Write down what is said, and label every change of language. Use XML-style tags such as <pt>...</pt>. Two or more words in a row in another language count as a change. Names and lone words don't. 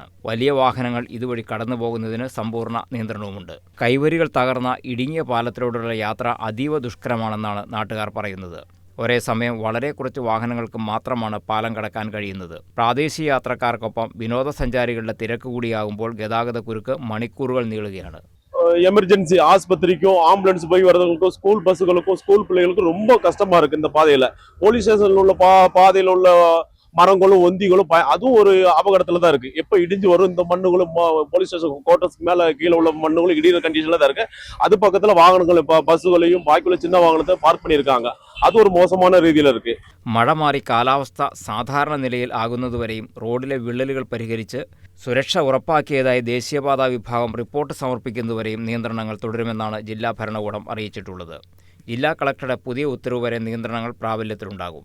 <ml>വലിയ വാഹനങ്ങൾ ഇതുവഴി കടന്നുപോകുന്നതിന് സമ്പൂർണ്ണ നിയന്ത്രണവുമുണ്ട്. കൈവരികൾ തകർന്ന ഇടുങ്ങിയ പാലത്തിലൂടെയുള്ള യാത്ര അതീവ ദുഷ്കരമാണെന്നാണ് നാട്ടുകാർ പറയുന്നത്. ഒരേ സമയം വളരെ കുറച്ച് വാഹനങ്ങൾക്ക് മാത്രമാണ് പാലം കടക്കാൻ കഴിയുന്നത്. പ്രാദേശിക യാത്രക്കാർക്കൊപ്പം വിനോദസഞ്ചാരികളുടെ തിരക്ക് കൂടിയാകുമ്പോൾ ഗതാഗത കുരുക്ക് മണിക്കൂറുകൾ നീളുകയാണ്.</ml> <ta>எமர்ஜென்சி ஆஸ்பத்திரிக்கும் ஆம்புலன்ஸ் போய் வரவங்களுக்கும் ஸ்கூல் பஸ்ஸுகளுக்கும் ஸ்கூல் பிள்ளைகளுக்கும் ரொம்ப கஷ்டமா இருக்கு. இந்த பாதையில போலீஸ் ஸ்டேஷன்ல உள்ள பாதையில உள்ள மரங்களும் ஒந்திகளும் அதுவும் ஒரு அபகடத்துல தான் இருக்கு. எப்ப இடிஞ்சு வரும் இந்த மண்ணுகளும் போலீஸ் ஸ்டேஷன் கோட்டர்ஸ்க்கு மேல கீழே உள்ள மண்ணுகளும் இடிகிற கண்டிஷன்ல தான் இருக்கு. அது பக்கத்துல வாகனங்கள் பஸ்ஸுகளையும் பாக்கியுள்ள சின்ன வாகனத்தை பார்க் பண்ணியிருக்காங்க.</ta> <ml>അത് ഒരു മോശமான രീതിയിലിருக்கு. മഴ മാറി കാലാവസ്ഥ സാധാരണ നിലയിൽ ആകുന്നതുവരെയും റോഡിലെ വിള്ളലുകൾ പരിഹരിച്ച് സുരക്ഷ ഉറപ്പാക്കിയതായി ദേശീയപാതാ വിഭാഗം റിപ്പോർട്ട് സമർപ്പിക്കുന്നതുവരെയും നിയന്ത്രണങ്ങൾ തുടരുമെന്നാണ് ജില്ലാ ഭരണകൂടം അറിയിച്ചിട്ടുള്ളത്. ജില്ലാ കളക്ടറുടെ പുതിയ ഉത്തരവ് വരെ നിയന്ത്രണങ്ങൾ പ്രാബല്യത്തിലുണ്ടാകും.</ml>